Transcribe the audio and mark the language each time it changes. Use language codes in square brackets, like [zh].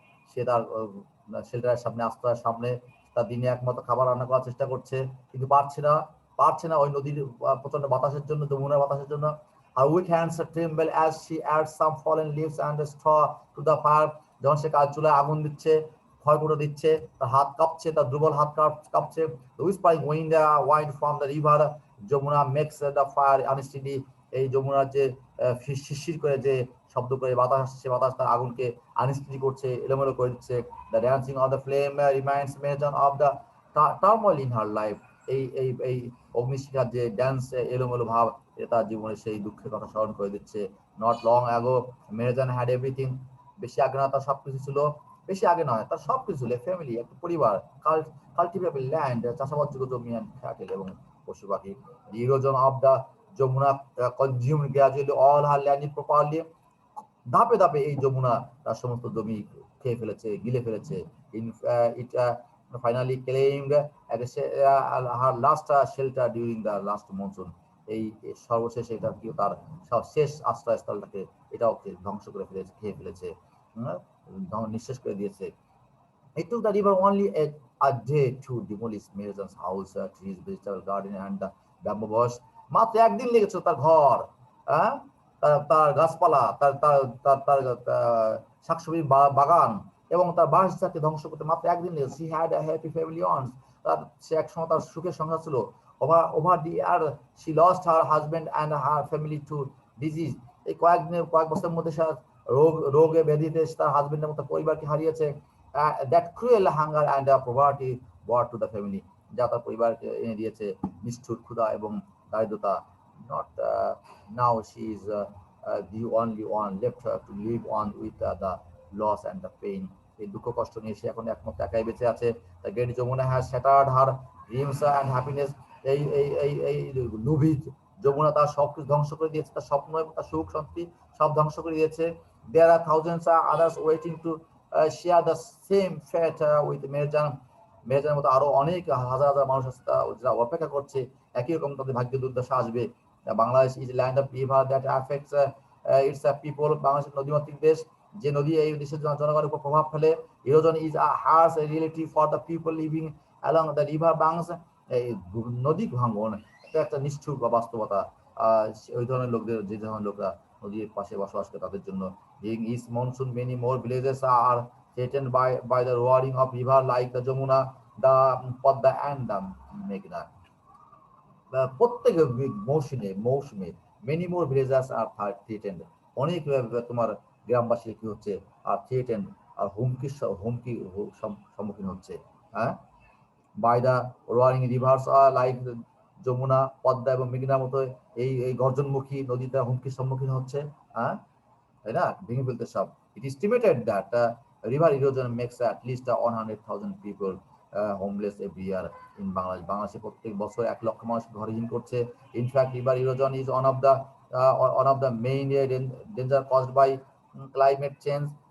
[bn] সে তার শেল্টারের সামনে, আস্তার সামনে তার দিনে একমাত্র খাবার রান্না করার চেষ্টা করছে, কিন্তু পারছে না ওই নদীর প্রচন্ড বাতাসের জন্য, যমুনার বাতাসের জন্য। [en] Her weak hands tremble as she adds some fallen leaves and straw to the fire. [bn] যখন সে চুলায় আগুন দিচ্ছে, খড়কুটো দিচ্ছে, তার হাত কাঁপছে, তার দুর্বল হাত কাঁপছে। [en] The whispering wind from the river Jamuna makes the fire unsteady. [bn] এই যমুনার যে শিরশির করে যে শব্দ করে বাতাস আসছে, বাতাস তার আগুনকে আনস্টেডি করছে, এলোমেলো করে দিচ্ছে। [en] The dancing of the flame reminds Mejan of the turmoil in her life. [bn] এই অগ্নিশিখার যে ড্যান্স, এলোমেলো ভাব, এটা তার জীবনের সেই দুঃখের কথা স্মরণ করে দিচ্ছে। [en] Not long ago, Mejan had everything. [bn] বেশি আগে না তার সবকিছু ছিল, বেশি আগে নয়, তার সবকিছু ছিল। ফ্যামিলি, একটা পরিবার, কাল্টিভেবল ল্যান্ড, চাষাবাদযোগ্য জমি অ্যান্ড ক্যাটেল এবং পশু পাখি। [en] The erosion of the Jamuna consumed gradually all her land properly. [bn] ধাপে ধাপে এই যমুনা তার সমস্ত জমি খেয়ে ফেলেছে, গিলে ফেলেছে। [en] It finally claimed her last shelter during the last monsoon. [bn] এই সর্বশেষ এটা কি তার শেষ আশ্রয়স্থলটাকে এটাও ধ্বংস করে ফেলেছে, খেয়ে ফেলেছে, নিঃশেষ করে দিয়েছে। [en] It took the river only a day to demolish Meherjan's house, trees, vegetable garden and the bamboo bush. [bn] মাত্র একদিন লেগেছিল তার ঘর, তার গাছপালা, তার তার তার তার শাকসবজি বাগান এবং তার বাসযাকে ধ্বংস করতে মাত্র একদিন লেগেছে। [en] She had a happy family once. [bn] সে একসময় তার সুখের সংসার ছিল। [en] Over the year she lost her husband and her family to disease. [bn] এই কয়েক বছরের মধ্যে সে রোগে ব্যাধিতে তার হাজবেন্ড এবং তার পরিবারকে হারিয়েছে। [en] That cruel hunger and poverty brought to the family, [bn] যা তার পরিবারকে এনে দিয়েছে নিষ্ঠুর ক্ষুধা এবং দারিদ্রতা। [en] Not now she is the only one left to live on with the loss and the pain. [bn] এই দুঃখ কষ্ট নিয়ে সে এখন একমাত্র একাই বেঁচে আছে। [en] The great Jamuna has shattered her dreams and happiness. [bn] এই এই এই এই লোভী যমুনা তার সবকিছু ধ্বংস করে দিয়েছে, তার স্বপ্ন এবং তার সুখ শান্তি সব ধ্বংস করে দিয়েছে। [en] There are thousands of others waiting to share the same fate with Meherjan. [bn] মেহেরজানের মতো আরো অনেক হাজার হাজার মানুষ আছে যারা অপেক্ষা করছে একই রকম তাদের ভাগ্য দুর্দশা আসবে। [en] Bangladesh is land of river that affects its people. [bn] Bangladesh নদীমাতৃক দেশ, যে নদী এই দেশের জনগণের উপর প্রভাব ফেলে। [en] Erosion is a harsh reality for the people living along the river banks. [bn] এই নদী ভাঙ্গন এটা একটা নিষ্ঠুর বাস্তবতা ওই ধরনের লোকদের, যে ধরনের লোকরা নদীর পাশে বসবাস করে তাদের জন্য। [en] During each monsoon many more villages are threatened by the roaring of river like the Jamuna, the Padma and the Meghna. [bn] প্রত্যেক মৌসুমে [en] many more villagers are threatened, [bn] অনেক তোমার গ্রামবাসী কি হচ্ছে আর থ্রেটেন্ড আর হুমকির সম্মুখীন হচ্ছে। [en] by the roaring rivers like [bn] Jamuna, Padma এবং মেঘনার মতো এই গর্জনমুখী নদীতে হুমকির সম্মুখীন হচ্ছে, তাই না, ভেঙে ফেলতে সব। [en] It estimated that river erosion makes at least 100,000 people homeless every year in Bangladesh. [bn] বাংলাদেশে প্রত্যেক বছর 1 লক্ষ মানুষ ঘরহীন করছে। [en] In fact, river erosion is one of the main danger caused by climate change.